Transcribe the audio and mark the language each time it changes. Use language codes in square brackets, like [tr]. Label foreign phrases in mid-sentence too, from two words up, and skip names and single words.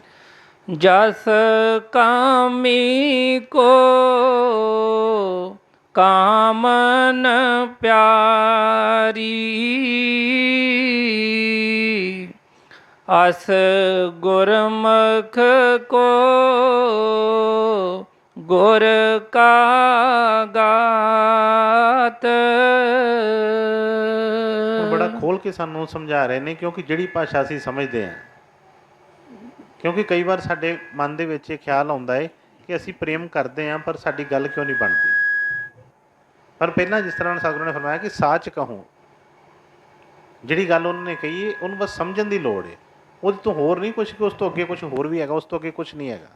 [pa] ਜਸ ਕਾਮੀ ਕੋ ਕਾਮਨ ਪਿਆਰੀ, ਅਸ ਗੁਰਮੁਖ ਕੋ ਗੁਰ ਕਾ ਗਾਤ। ਹੁਣ ਬੜਾ ਖੋਲ ਕੇ ਸਾਨੂੰ ਸਮਝਾ ਰਹੇ ਨੇ, ਕਿਉਂਕਿ ਜਿਹੜੀ ਭਾਸ਼ਾ ਅਸੀਂ ਸਮਝਦੇ ਹਾਂ, ਕਿਉਂਕਿ ਕਈ ਵਾਰ ਸਾਡੇ ਮਨ ਦੇ ਵਿੱਚ ਇਹ ਖਿਆਲ ਆਉਂਦਾ ਹੈ ਕਿ ਅਸੀਂ ਪ੍ਰੇਮ ਕਰਦੇ ਹਾਂ ਪਰ ਸਾਡੀ ਗੱਲ ਕਿਉਂ ਨਹੀਂ ਬਣਦੀ। ਪਰ ਪਹਿਲਾਂ ਜਿਸ ਤਰ੍ਹਾਂ ਸਤਿਗੁਰੂ ਨੇ ਫਰਮਾਇਆ ਕਿ ਸਾਚ ਕਹੋ, ਜਿਹੜੀ ਗੱਲ ਉਹਨਾਂ ਨੇ ਕਹੀ ਹੈ ਉਹਨੂੰ ਬਸ ਸਮਝਣ ਦੀ ਲੋੜ ਹੈ, ਉਹਦੇ ਤੋਂ ਹੋਰ ਨਹੀਂ ਕੁਛ, ਕਿ ਉਸ ਤੋਂ ਅੱਗੇ ਕੁਛ ਹੋਰ ਵੀ ਹੈਗਾ, ਉਸ ਤੋਂ ਅੱਗੇ ਕੁਛ ਨਹੀਂ ਹੈਗਾ।